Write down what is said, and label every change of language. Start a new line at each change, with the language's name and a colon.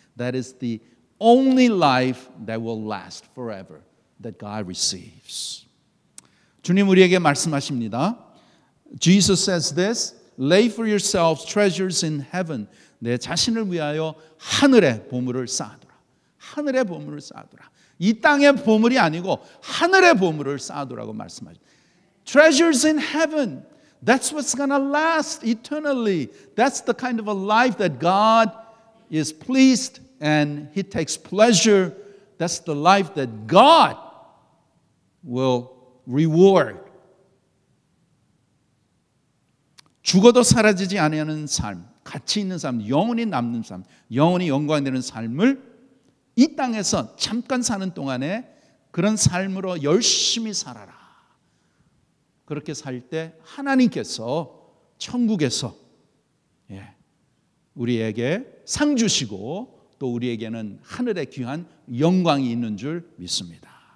English: That is the only life that will last forever, that God receives.
Korean: 주님 우리에게 말씀하십니다.
English: Jesus says this, lay for yourselves treasures in heaven.
Korean: 내 자신을 위하여 하늘의 보물을 쌓아두라. 하늘의 보물을 쌓아두라. 이 땅의 보물이 아니고 하늘의 보물을 쌓아두라고 말씀하십니다.
English: Treasures in heaven. That's what's going to last eternally. That's the kind of a life that God is pleased and He takes pleasure. That's the life that God will reward.
Korean: 죽어도 사라지지 아니하는 삶, 가치 있는 삶, 영원히 남는 삶, 영원히 영광되는 삶을 이 땅에서 잠깐 사는 동안에 그런 삶으로 열심히 살아라. 그렇게 살 때 하나님께서 천국에서 우리에게 상 주시고 또 우리에게는 하늘의 귀한 영광이 있는 줄 믿습니다.